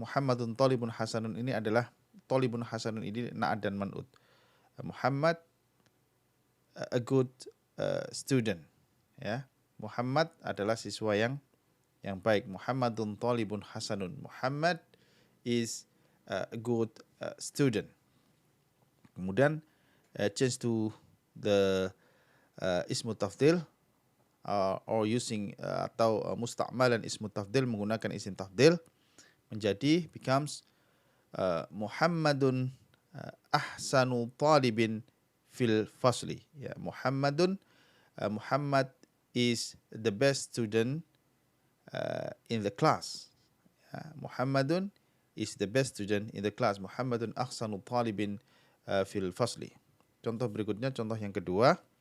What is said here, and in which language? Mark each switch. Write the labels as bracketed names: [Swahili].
[Arabic] Muhammadun talibun hasanun [Indonesian] ini adalah [Arabic] talibun hasanun ini na'at dan man'ut. [English] Muhammad a good student. [Indonesian] Ya, Muhammad adalah siswa yang baik. [Arabic] Muhammadun talibun hasanun. [English] Muhammad is a good student. [Indonesian] Kemudian [English] change to the [Arabic] ismu tafdil [English] or using [Indonesian] atau [Arabic] musta'malan ismu tafdil, [Indonesian] menggunakan [Arabic] isim tafdil [Indonesian] menjadi [English] becomes [Arabic] Muhammadun ahsanu talibin fil fasli. [English] Ya, Muhammadun Muhammad is the best student in the class. Ya, Muhammadun is the best student in the class. [Arabic] Muhammadun ahsanu talibin fil fasli. [Indonesian] Contoh berikutnya, contoh yang kedua.